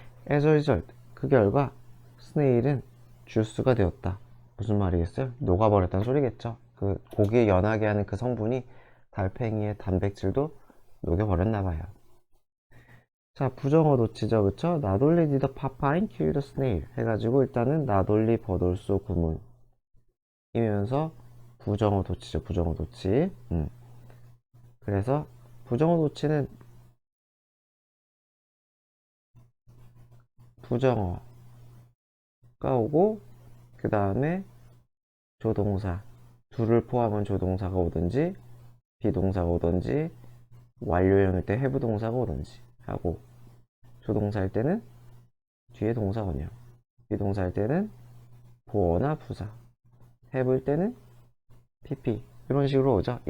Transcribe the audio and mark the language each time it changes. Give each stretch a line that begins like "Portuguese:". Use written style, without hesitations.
English: As a result,
Korean: 그 결과 스네일은 주스가 되었다. 무슨 말이겠어요? 녹아버렸다는 소리겠죠. 그 고기에 연하게 하는 그 성분이 달팽이의 단백질도 녹여버렸나봐요. 자, 부정어 도치죠, 그쵸?
English: Not only did the papine kill the snail
Korean: 해가지고 일단은 not only but also 구문이면서 부정어 도치죠, 부정어 도치. 그래서 부정어 도치는 부정어가 오고 그 다음에 조동사, 둘을 포함한 조동사가 오든지 비동사가 오든지 완료형일 때 have 동사가 오든지 하고, 조동사일 때는 뒤에 동사 원형, 비동사일 때는 보어나 부사, have일 때는 pp, 이런 식으로 오죠.